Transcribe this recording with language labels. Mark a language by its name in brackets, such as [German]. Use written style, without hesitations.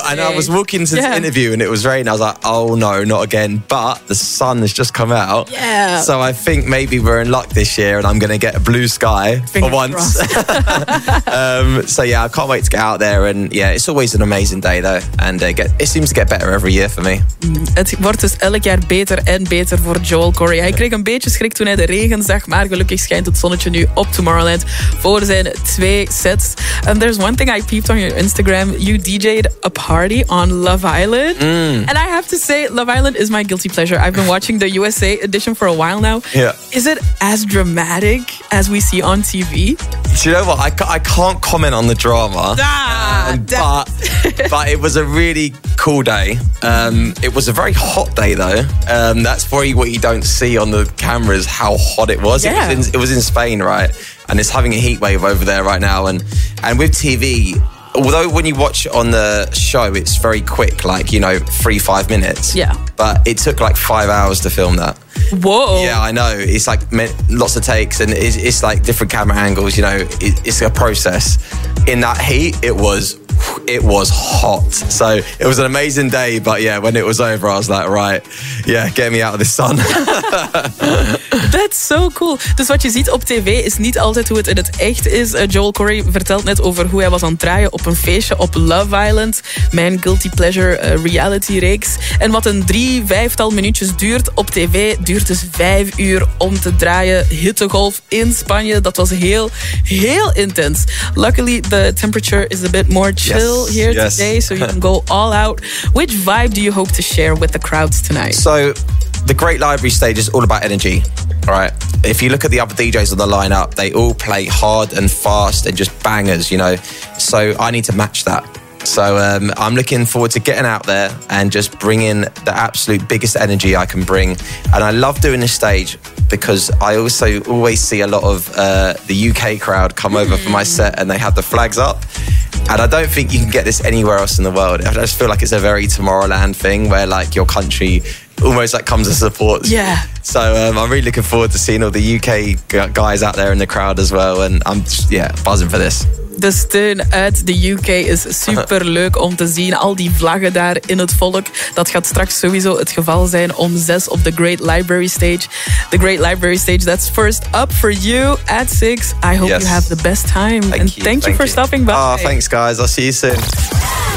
[English] I was walking into the interview and it was raining. I was like, oh no, not again. But the sun has just come out. Yeah. So I think maybe we're in luck this year and I'm going to get a blue sky for once. So yeah, I can't wait to get out there. And yeah, it's always an amazing day though. And it seems to get better every year for me. [Dutch] Het wordt dus elk jaar beter en beter voor Joel Corey. Hij kreeg een beetje schrik toen hij de regen zag, maar gelukkig schijnt het zonnetje nu op Tomorrowland voor zijn twee sets. [English] And there's one thing I peeped on your Instagram. You DJed a party on Love Island. Mm. And I have to say, Love Island is my guilty pleasure. I've been watching the USA edition for a while now. Yeah. Is it as dramatic as we see on TV? Do you know what? I can't comment on the drama. But it was a really cool day. It was a very hot day though. That's probably what you don't see on the cameras, how hot it was. Yeah. It was in Spain, right? And it's having a heat wave over there right now. And with TV, although when you watch on the show, it's very quick, like, you know, 3-5 minutes. Yeah. But it took like 5 hours to film that. Whoa. Yeah, I know. It's like lots of takes and it's like different camera angles, you know, it's a process. In that heat, it was hot. So it was an amazing day. But yeah, when it was over, I was like, right, yeah, get me out of the sun. That's so cool. [Dutch] Dus wat je ziet op tv is niet altijd hoe het in het echt is. Joel Corey vertelt net over hoe hij was aan het draaien op een feestje op Love Island. Mijn guilty pleasure reality reeks. En wat een 3-5 minuutjes duurt op tv, duurt dus 5 uur om te draaien. Hittegolf in Spanje. Dat was heel, heel intens. [English] Luckily, the temperature is a bit more chill today, so you can go all out. Which vibe do you hope to share with the crowds tonight? So, the Great Library stage is all about energy, right? If you look at the other DJs on the lineup, they all play hard and fast and just bangers, you know? So I need to match that. So I'm looking forward to getting out there and just bringing the absolute biggest energy I can bring. And I love doing this stage because I also always see a lot of the UK crowd come over for my set and they have the flags up. And I don't think you can get this anywhere else in the world. I just feel like it's a very Tomorrowland thing where like your country almost like comes to support. Yeah. So I'm really looking forward to seeing all the UK guys out there in the crowd as well. And I'm just, yeah, buzzing for this. [Dutch] De steun uit de UK is superleuk om te zien. Al die vlaggen daar in het volk. Dat gaat straks sowieso het geval zijn om 6 op de Great Library Stage. [English] The Great Library Stage, that's first up for you at 6. I hope you have the best time. Thank you. Thank you for stopping by. Oh, thanks guys. I'll see you soon.